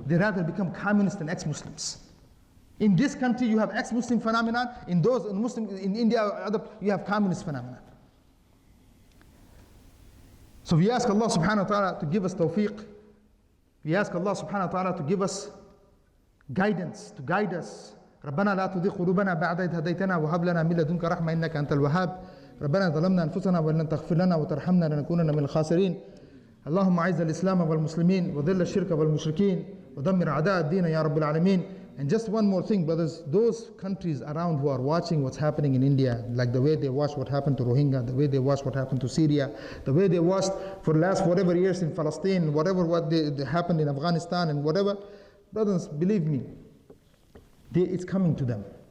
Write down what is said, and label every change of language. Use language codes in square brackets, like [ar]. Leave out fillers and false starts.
[en] They rather become communist and ex-Muslims. In this country, you have ex-Muslim phenomenon. In India, you have communist phenomenon. So we ask Allah subhanahu wa ta'ala to give us tawfiq. We ask Allah subhanahu wa ta'ala to give us guidance, to guide us. [ar] ربنا لا تزغ قلوبنا بعد إذ هديتنا وهب لنا من لدنك رحمة إنك أنت الوهاب. ربنا ظلمنا أنفسنا وإن لم تغفر لنا وترحمنا لنكونن من الخاسرين. اللهم أعز الإسلام والمسلمين وذل الشرك والمشركين ودمر أعداء الدين يا رب العالمين. [en] And just one more thing, brothers, those countries around who are watching what's happening in India, like the way they watched what happened to Rohingya, the way they watched what happened to Syria, the way they watched for the last whatever years in Palestine, what happened in Afghanistan and whatever, brothers, believe me, it's coming to them.